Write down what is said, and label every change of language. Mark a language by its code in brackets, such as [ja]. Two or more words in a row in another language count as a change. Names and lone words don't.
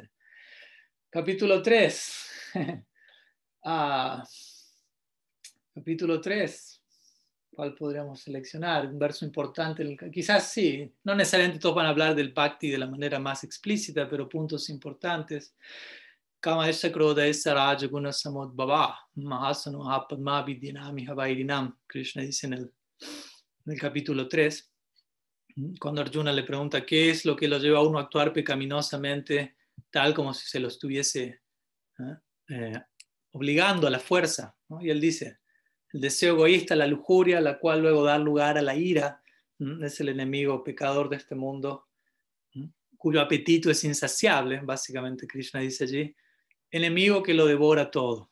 [es] Capítulo 3. Capítulo 3. ¿Cuál podríamos seleccionar? Un verso importante. Quizás sí, no necesariamente todos van a hablar del Bhakti de la manera más explícita, pero puntos importantes. [sa] Kama esa kroda esa raja guna samodbhava mahasano apadma vidyanami havairinam. [es] Krishna dice en el capítulo 3, cuando Arjuna le pregunta qué es lo que lo lleva a uno a actuar pecaminosamente, tal como si se lo estuviese obligando a la fuerza, ¿no? Y él dice, el deseo egoísta, la lujuria, la cual luego da lugar a la ira, es el enemigo pecador de este mundo, cuyo apetito es insaciable, básicamente Krishna dice allí, enemigo que lo devora todo.